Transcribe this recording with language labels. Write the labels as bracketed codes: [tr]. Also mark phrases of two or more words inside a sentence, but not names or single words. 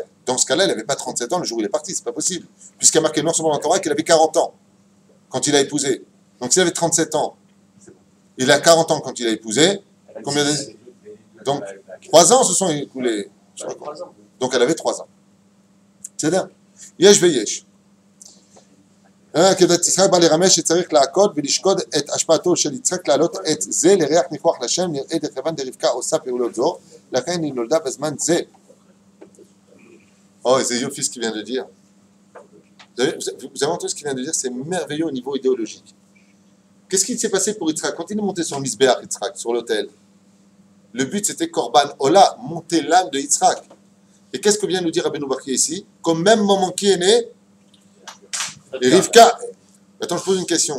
[fr] Dans ce cas-là, elle n'avait pas 37 ans le jour où il est parti, c'est pas possible. Puisqu'il y a marqué noir sur blanc dans la Torah qu'il avait 40 ans quand il a épousé. Donc s'il avait 37 ans, il a 40 ans quand il a épousé, combien d'années? Donc 3 ans se sont écoulés. Donc elle avait 3 ans. C'est bien. [he] יש ויש. כדת יצחק בא לרמז שצריך לעקוד ולשקוד את השפעתו של יצחק להעלות את זה לריח ניחוח לשם נראה דכיוון דרבקה עושה פעולות זו לכן היא נולדה בזמן זה. [fr] Oh, c'est Yofi ce qu'il vient de dire. Vous avez entendu ce qu'il vient de dire? C'est merveilleux au niveau idéologique. Qu'est-ce qui s'est passé pour Yitzhak? Quand il est monté sur Misbéach, Yitzhak, sur l'autel, le but c'était [he] קרבן עולה, [fr] monter l'âme de Yitzhak. Et qu'est-ce que vient nous dire Rabbeinu Bachye ici? Qu'au même moment qui est né, et Rivka, attends, je pose une question.